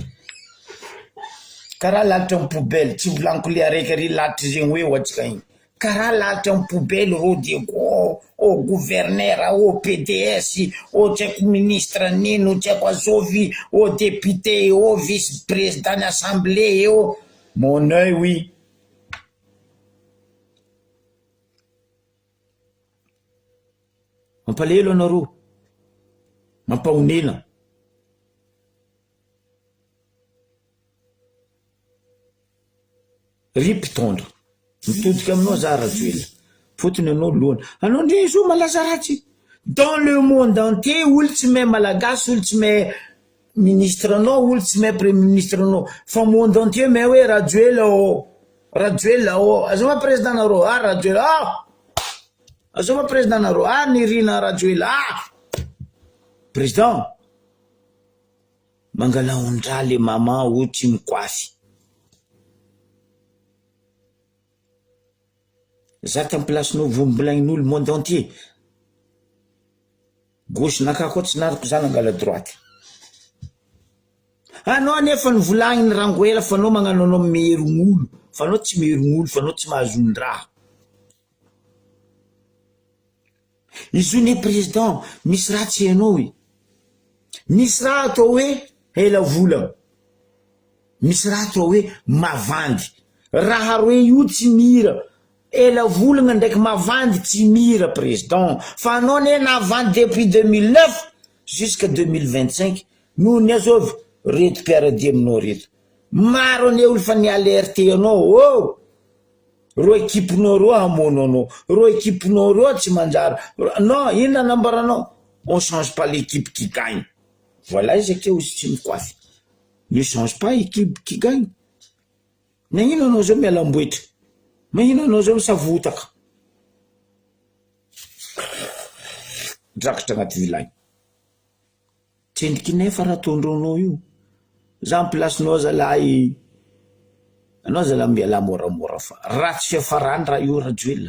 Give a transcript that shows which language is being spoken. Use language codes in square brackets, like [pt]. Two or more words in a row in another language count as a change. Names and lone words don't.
[mg] Karaha lalitra amin'ny poubelle, tsy volaniko le araiky ary lalitra zegny hoe ohatsika igny. Karaha lalitra amin'ny poubelle ro Diego, o gouverneur, o PDS, o tsy haiko ministre nino, tsy haiko azovy, o député, o vice-président ny assemblée eo. [fr] Mon œil, oui. [mg] Mampalahelo anareo, mampahonena. Ry mpitondra mitodika aminao za Rajoelina, fotony anao lohana. Anao ndre izo malaza ratsy. [fr] Dans le monde entier, [mg] olo tsy mahay malagasy, olo tsy mahay ministre anao, olo tsy mahay [fr] premier ministre [mg] anao. Fa [fr] monde entier [mg] mahay hoe Rajoelina o, Rajoelina o. Azoma président nareo, Rajoelina, azoma président nareo, nirina Rajoelina, président. Mangala ondra le mama o tsy mikoafy. Za tam place no vombolagn'olo [fr] monde entier. [mg] Gauche nakako tsy nariko za nangala droite. Anao nefa nivolagny Rangoela fa anao magnano anao meherogn'olo, fa anao tsy meherogn'olo, fa anao tsy mahazon-draha. Izy io ne président, misy raha tsy hainao e. Misy raha atao hoe ela volagna. Misy raha atao hoe mavandy. Raha roe io tsy mira. Ela volagna ndraiky mavandy tsy mira président. Fa anao ne navandy [fr] depuis 2009 jusqu'à 2025. [mg] Noho ny azovy reto mpiaradia aminao reto. Maro ane olo fa ni alerte anao. Oh! Ro équipenao ro hamono anao. Ro équipenao ro tsy manjary. Non, inona nambaranao? [fr] On change pas l'équipe qui gagne. [mg] Voilà izy akeo izy tsy mikoafy. [fr] Ne change pas équipe qui gagne. [mg] Nagnino anao zao mialamboetra? Mahino anao zao misavotaka? Drakatra agnaty vilagny. Tsendriky nefa raha tondronao io. Za [fr] en place- [mg] nao zalahy, anao zalahy miala moramora fa ratsy fiafarany raha io Rajoelina.